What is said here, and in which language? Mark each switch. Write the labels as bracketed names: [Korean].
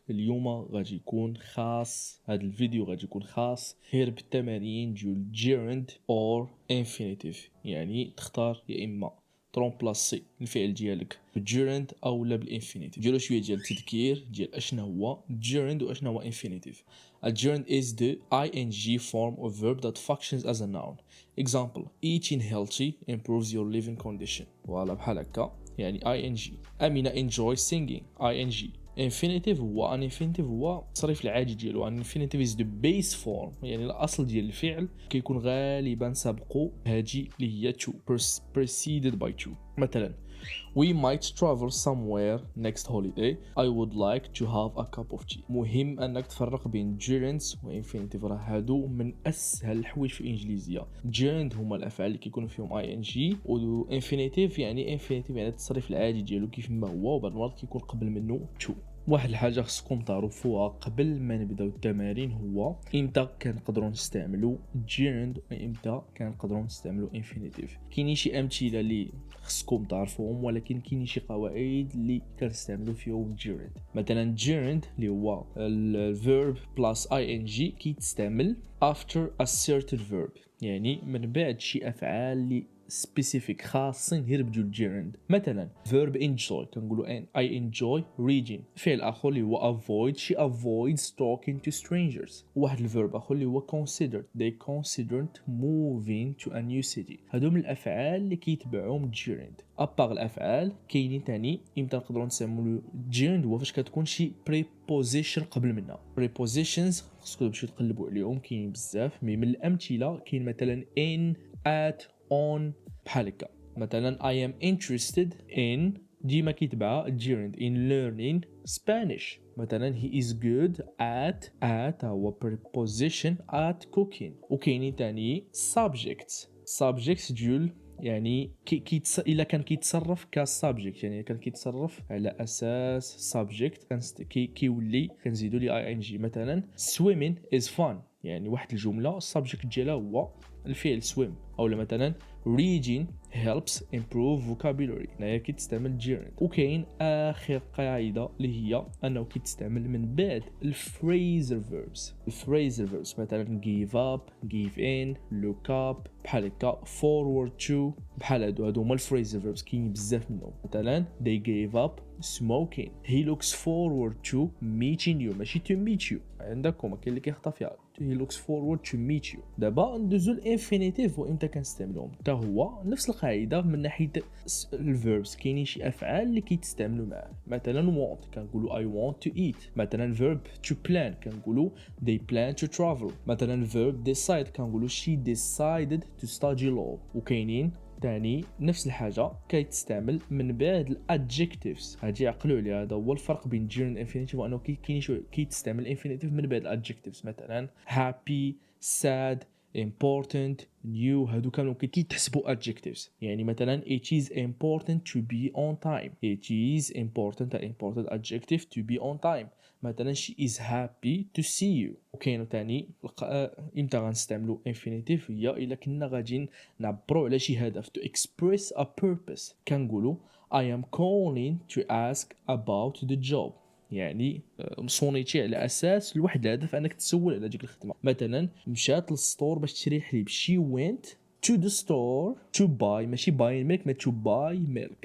[Arabic] اليوم غادي يكون خاص، هذا الفيديو غادي يكون خاص غير بالتمارين ديال [English] gerund or infinitive، [Arabic] يعني تختار يا إما ترومبلاسي الفعل ديالك بالgerund أو لا بالinfinitive. ديرو شوية ديال التذكير ديال أشنا هو gerund وأشنا هو infinitive. [English] A gerund is the ing form of verb that functions as a noun. Example: eating healthy improves your living condition. [Arabic] فوالا بحال هكا، يعني ing. أمينة [English] enjoy singing ing. [Arabic] infinitive هو infinitive هو التصريف العادي ديالو. [English] infinitive is the base form، [Arabic] يعني الأصل ديال الفعل كيكون غالبا سابقو هاجي اللي هي [English] to preceded by to. [Arabic] مثلا [English] We might travel somewhere next holiday. I would like to have a cup of tea. [Arabic] مهم انك تفرق بين gerunds و infinitive، راه هادو من اسهل الحوايج في الانجليزيه. gerund هما الافعال اللي كيكونوا فيهم ing، و infinitive يعني التصريف العادي ديالو كيف ما هو، وبعض المرات كيكون قبل منه to. واحد الحاجه خصكم تعرفوها قبل ما نبداو التمارين هو امتى كنقدروا نستعملوا gerund وامتى كنقدروا نستعملوا infinitive. كاينين شي امثله اللي خصكم تعرفوهم، ولكن كاينين شي قواعد اللي كنستعملوا فيهم gerund. مثلا gerund اللي هو الverb plus ing كيتستعمل [English] after a certain verb، [Arabic] يعني من بعد شي افعال اللي specific خاصين غير بدون gerund. مثلا [English] verb enjoy [Arabic] كنقولوا [English] I enjoy reading. [Arabic] فعل اخر اللي هو [English] avoid، she avoids talking to strangers. [Arabic] واحد الverb اخر اللي هو [English] considered، they considered moving to a new city. [Arabic] هادو من الافعال اللي كيتبعهم gerund. ابار الافعال كاينين تاني امتى نقدروا نسموا gerund هو فاش كتكون شي preposition قبل منها. prepositions خصكم تمشيو تقلبوا عليهم، كاينين بزاف. من الامثله كاين مثلا in at on بحال هكا. مثلا [English] I am interested in [Arabic] ديما كيتبع [English] gerund in learning Spanish. [Arabic] مثلا [English] he is good at [Arabic] هو [English] preposition at cooking. [Arabic] وكاينين تاني subjects ديال يعني الا كان كيتصرف كسبجكت، يعني كان كيتصرف على اساس subject كيولي كنزيدوا لي ing. مثلا [English] swimming is fun، [Arabic] يعني واحد الجمله السبجكت ديالها هو الفعل swim. او مثلا [English] reading helps improve vocabulary، [Arabic] هنايا كيتستعمل [English] gerund. [Arabic] وكاين اخر قاعده اللي هي انه كيتستعمل من بعد الفريزر verbs. مثلا [English] give up give in look up [Arabic] بحال هكا [English] forward to [Arabic] بحال هادو هما الفريزر [English] verbs. [Arabic] كاين بزاف منهم. مثلا [English] they gave up smoking. he looks forward to meeting you، [Arabic] ماشي [English] to meet you. [Arabic] عندكم كاين اللي كيخطا فيها [English] he looks forward to meet you. [Arabic] دابا ندوزو الانفينيتيف وامتى كنستعملوهم. حتى هو نفس القاعده من ناحيه الفيربس. كاينين شي افعال اللي كيتستعملوا معاه. مثلا [English] want [Arabic] كنقولوا [English] I want to eat. مثلا verb to plan كنقولوا they plan to travel. [Arabic] مثلا [English] verb decide [Arabic] كنقولوا [English] she decided to study law. [Arabic] وكاينين تاني نفس الحاجه كيتستعمل من بعد الادجكتيفز. هادي عقلوا عليها، هذا هو الفرق بين gerund infinitive وانه كاين شويه كيتستعمل infinitive من بعد الادجكتيفز. مثلا [English] happy sad important new، [Arabic] هادو كانوا كيتحسبوا [English] adjectives. [Arabic] يعني مثلا [English] it is important to be on time. it is important adjective to be on time. [Arabic] مثلا [English] she is happy to see you. [Arabic] وكاينو تاني امتى غنستعملوا infinitive هي الا كنا غاديين نعبروا على شي هدف [English] to express a purpose. [Arabic] كنقولوا [English] I am calling to ask about the job، [Arabic] يعني مصونيتي على اساس لواحد الهدف انك تسول على ديك الخدمه. مثلا مشات للسطور باش تشري حليب [English] she went to the store to buy، [Arabic] ماشي [English] buy milk [Arabic] ما [English] to buy milk.